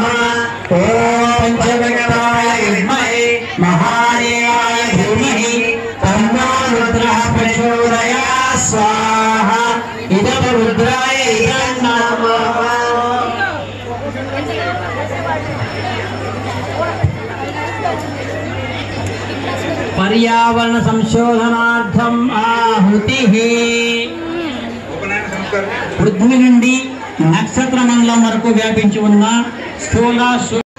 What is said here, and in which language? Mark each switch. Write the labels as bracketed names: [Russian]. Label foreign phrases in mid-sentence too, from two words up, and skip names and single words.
[Sanskrit] ओम पंचवक्त्राय विद्महे महादेवाय धीमहि तन्नो रुद्रः प्रचोदयात्। स्वाहा। इदं रुद्राय इदं नमः। पर्यावरण संशोधनार्थम् आहुतिः। [Telugu] పృథ్వీ నుండి నక్షత్ర మండలం వరకు వ్యాపించి ఉన్న స్థూల